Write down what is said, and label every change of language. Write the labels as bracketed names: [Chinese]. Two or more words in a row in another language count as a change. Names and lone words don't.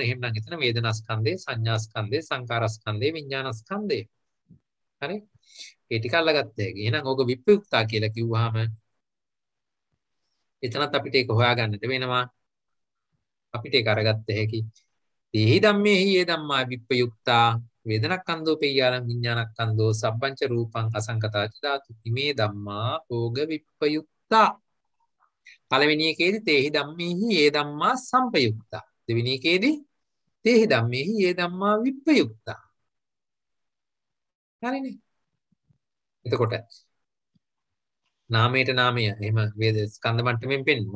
[Sinhala] එහෙමනම් එතන වේදනාස්කන්ධේ, සංඥාස්කන්ධේ, සංකාරස්කන්ධේ, විඥානස්කන්ධේ. හරි? ඒ ටික අල්ලගත්ත හැකි. එහෙනම් ඕක විප්‍රයුක්තා කියලා කිව්වහම එතනත් අපිට ඒක හොයාගන්නට වෙනවා. අපිට ඒක අරගත්ත හැකි. [Pali] තේහි ධම්මේහි ඒ ධම්මා විප්‍රයුක්තා වේදනක්ඛන්தோ පෙය්‍යාලම් විඥානක්ඛන්தோ සබ්බංච රූපං අසංකතාච ධාතු ඉමේ ධම්මා ඕග විප්‍රයුක්තා. [Sinhala] පළවෙනි එකේදී [Pali] තේහි ධම්මේහි ඒ ධම්මා සංපයුක්තා. [Sinhala] දෙවෙනි එකේදී [Pali] තේහි ධම්මේහි ඒ ධම්මා විප්‍රයුක්තා. [Sinhala] හරිනේ. එතකොට නාමයට නාමය එහෙම වේද ස්කන්ධ මට්ටමින් පෙන්නවා.